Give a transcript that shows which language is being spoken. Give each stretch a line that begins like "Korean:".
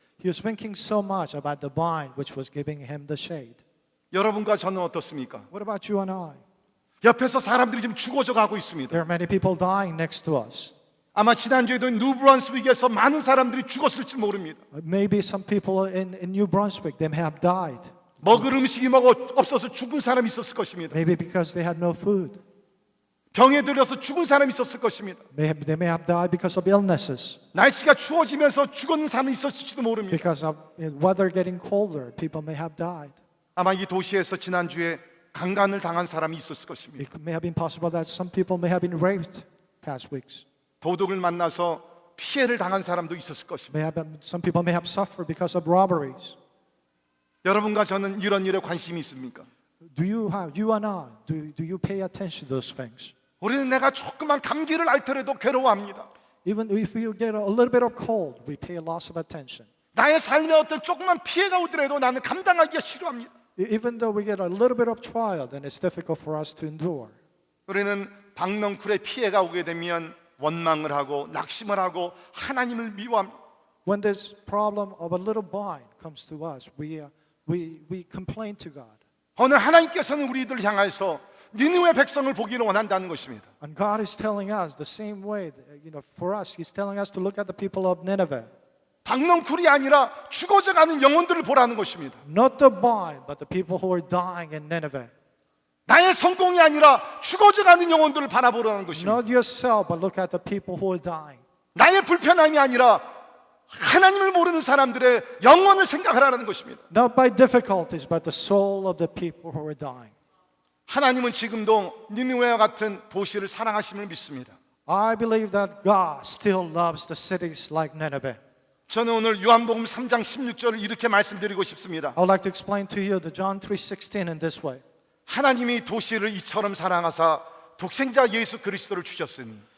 English: He was thinking so much about the vine which was giving him the shade.
Korean: 여러분과 저는 어떻습니까?
English: What about you and I?
Korean: 옆에서 사람들이 지금 죽어져 가고 있습니다.
English: There are many people dying next to us.
Korean: 아마 지난주에도 뉴브런스윅에서 많은 사람들이 죽었을지 모릅니다.
English: Maybe some people in New Brunswick, they may have died.
Korean: 먹을 음식이 없어서 죽은 사람이 있었을 것입니다.
English: Maybe because they had no food.
Korean: 병에 들어서 죽은 사람이 있었을 것입니다.
English: They may have died because of illnesses.
Korean: 날씨가 추워지면서 죽은 사람이 있었을지도 모릅니다.
English: Because of weather getting colder, people may have died.
Korean: 아마 이 도시에서 지난주에 강간을 당한 사람이 있었을 것입니다.
English: It may have been possible that some people may have been raped past weeks.
Korean: 도둑을 만나서 피해를 당한 사람도 있었을 것입니다.
English: Some people may have suffered because of robberies.
Korean: 여러분과 저는 이런 일에 관심이 있습니까?
English: You and I, do you pay attention to those things?
Korean: 우리는 내가 조그만 감기를 앓더라도 괴로워합니다.
English: Even if you get a little bit of cold, we pay a loss of attention.
Korean: 나의 삶에 어떤 조그만 피해가 오더라도 나는 감당하기가 싫어합니다.
English: Even though we get a little bit of trial, then it's difficult for us to endure.
Korean: 우리는 박넝쿨의 피해가 오게 되면 원망을 하고 낙심을 하고 하나님을 미워합니다.
English: When this problem of a little bind comes to us, we complain to God.
Korean: 오늘 하나님께서는 우리들을 향해서 니느웨 백성을 보기를 원한다는 것입니다.
English: And God is telling us the same way, for us, He's telling us to look at the people of Nineveh.
Korean: 박넝쿨이 아니라 죽어져가는 영혼들을 보라는 것입니다.
English: Not the bind, but the people who are dying in Nineveh.
Korean: 나의 성공이 아니라 죽어져가는 영혼들을 바라보라는 것입니다.
English: Not yourself, but look at the people who are dying.
Korean: 나의 불편함이 아니라 하나님을 모르는 사람들의 영혼을 생각하라는 것입니다.
English: Not by difficulties, but the soul of the people who are dying.
Korean: 하나님은 지금도 니느웨와 같은 도시를 사랑하심을 믿습니다.
English: I believe that God still loves the cities like Nineveh.
Korean: 저는 오늘 요한복음 3장 16절을 이렇게 말씀드리고 싶습니다.
English: I would like to explain to you the John 3:16 in this way.
Korean: 하나님이 도시를 이처럼 사랑하사 독생자 예수 그리스도를 주셨으니